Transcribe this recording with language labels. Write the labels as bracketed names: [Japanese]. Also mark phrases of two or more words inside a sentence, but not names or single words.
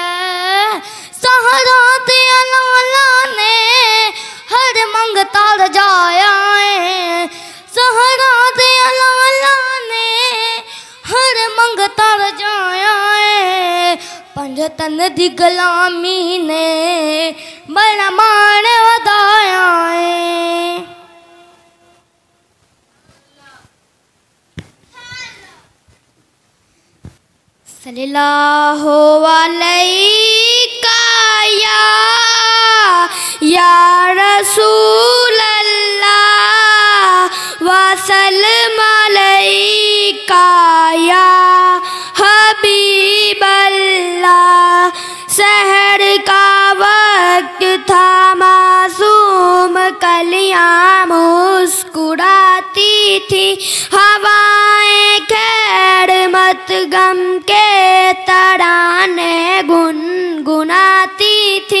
[Punjabi] سہرا دیا لالا نے ہر منگتا رجایا ہے. سہرا دیا لالا نے ہر منگتا رجایا ہے. پنج تن دی غلامی نے بڑا مان ودھایا ہے. [Arabic] صلى الله عليك يا رسول الله وسلم عليك يا حبيب الله. [Urdu] سحر کا وقت تھا معصوم کلیاں مسکراتی تھی. ہوائیں خیر مت غم کے ترانے گنگناتی تھی.